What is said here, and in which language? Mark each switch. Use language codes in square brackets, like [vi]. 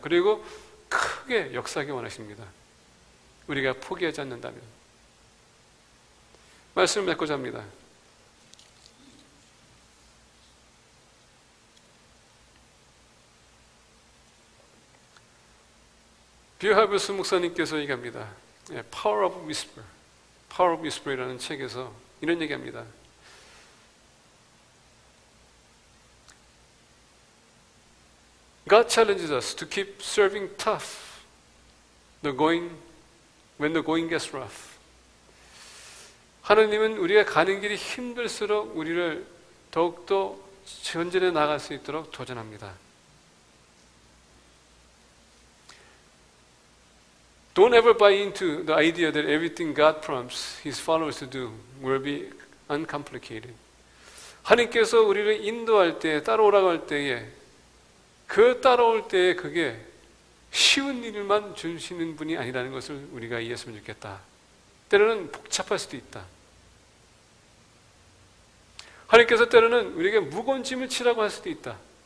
[ko] 그리고 크게 역사하기 원하십니다. 우리가 포기하지 않는다면. 말씀을 맺고자 합니다. 비어하베스 목사님께서 얘기합니다. Power of Whisper, Power of Whisper이라는 책에서 이런 얘기합니다. [en] God challenges us to keep serving tough when the going gets rough. [ko] 하나님은 우리가 가는 길이 힘들수록 우리를 더욱더 전진해 나갈 수 있도록 도전합니다. [en] Don't ever buy into the idea that everything God prompts His followers to do will be uncomplicated. [ko] 하나님께서 우리를 인도할 때, 따라오라고 할 때에 그 따라올 때에 그게 쉬운 일만 주시는 분이 아니라는 것을 우리가 이해했으면 좋겠다. 때로는 복잡할 수도 있다. 하나님께서 때로는 우리에게 무거운 짐을 치라고 할 수도 있다.